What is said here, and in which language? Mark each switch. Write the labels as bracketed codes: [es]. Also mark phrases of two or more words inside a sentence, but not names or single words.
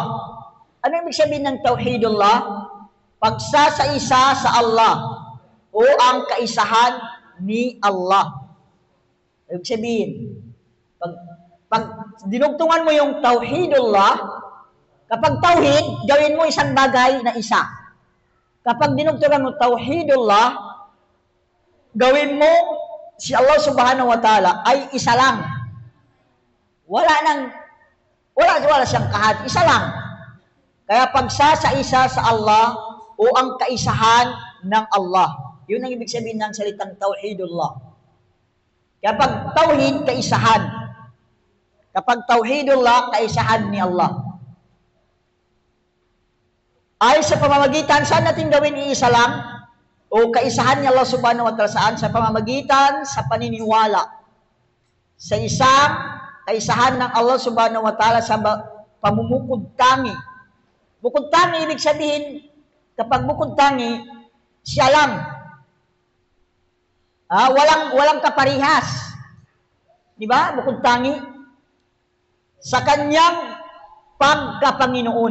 [tl] Ano ibig sabihin ng tauhidullah? Pagsasa-isa sa Allah o ang kaisahan ni Allah. Ibig sabihin, pag dinugtungan mo yung tauhidullah, kapag tauhid, gawin mo isang bagay na isa. Kapag dinugtungan mo tauhidullah, gawin mo si Allah [ar] سبحانه وتعالى [tl] ay isa lang. Wala siyang kahit, isa lang. Kaya pagsasa-isa sa Allah o ang kaisahan ng Allah. Yun ang ibig sabihin ng salitang tauhidullah. Kapag tauhid, kaisahan. Kapag tauhidullah, kaisahan ni Allah. Ay sa pamamagitan, saan natin gawin iisa lang? O kaisahan ni Allah [ar] سبحانه وتعالى [tl] saan? Sa pamamagitan, sa paniniwala. Sa isang kaisahan ng Allah [ar] سبحانه وتعالى [tl] sa pamumukod tangi. Bukod tangi, ibig sabihin, kapag bukod tangi, siya lang. Walang kaparihas. Di ba? Bukod tangi. Sa kanyang pagkapanginoon.